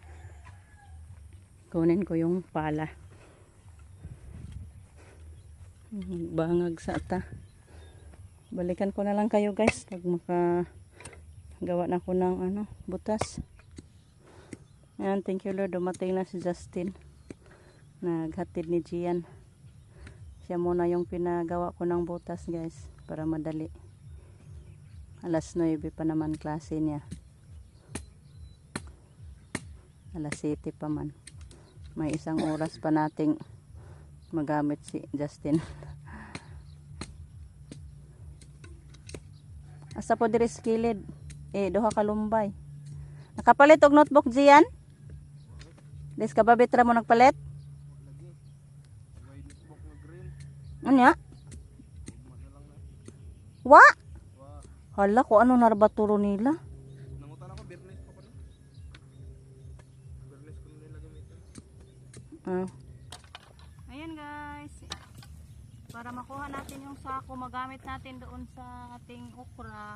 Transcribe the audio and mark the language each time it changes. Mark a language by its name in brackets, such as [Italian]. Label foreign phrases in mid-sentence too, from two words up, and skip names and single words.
[Filipino] Kunin ko yung pala. Bangag sa ata. Balikan ko na lang kayo guys pag makagawa na ako ng butas. Ayan, [English] thank you Lord, [Filipino] dumating na si Justin. Naghatid ni Gian. Siya muna yung pinagawa ko ng butas guys para madali. Alas 9 pa naman klase niya. [Cebuano] Alas 7 pa man. [Filipino] May 1 oras pa nating magamit si Justin. [Cebuano] Asa po diri sa kilid. Duha ka lumbay. Nakapalit og notebook Gian? Des ka ba bitra mo nagpalit? Anya? Wa? Hala ko ano narbaturo nila? [Filipino] Nangutan ako Bernes pa pala. Bernes ko nila gamitin. Ayan guys. Para makuha natin yung sako, magamit natin doon sa ating okra.